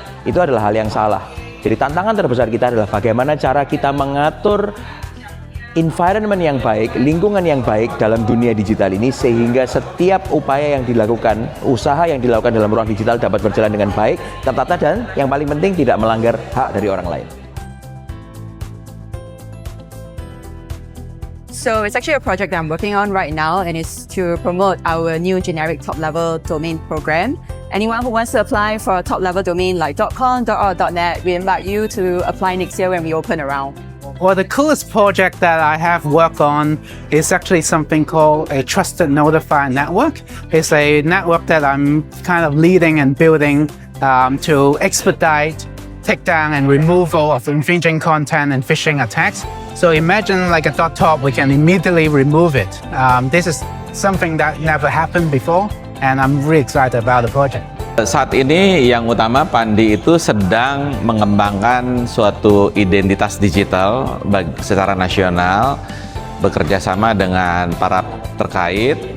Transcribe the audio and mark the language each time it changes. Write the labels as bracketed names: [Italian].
[Indonesian] Itu adalah hal yang salah. Jadi tantangan terbesar kita adalah bagaimana cara kita mengatur environment yang baik, lingkungan yang baik dalam dunia digital ini sehingga setiap upaya yang dilakukan, usaha yang dilakukan dalam ruang digital dapat berjalan dengan baik, tertata dan yang paling penting tidak melanggar hak dari orang lain. [English] So it's actually a project that I'm working on right now, and it's to promote our new generic top-level domain program. Anyone who wants to apply for a top-level domain like .com, .org, .net, we invite you to apply next year when we open around. Well, the coolest project that I have worked on is actually something called a Trusted Notifier Network. It's a network that I'm kind of leading and building to expedite takedown and removal of infringing content and phishing attacks. So imagine like a .top, we can immediately remove it. This is something that never happened before, and I'm really excited about the project. [Indonesian] Saat ini yang utama Pandi itu sedang mengembangkan suatu identitas digital secara nasional, bekerja sama dengan para terkait.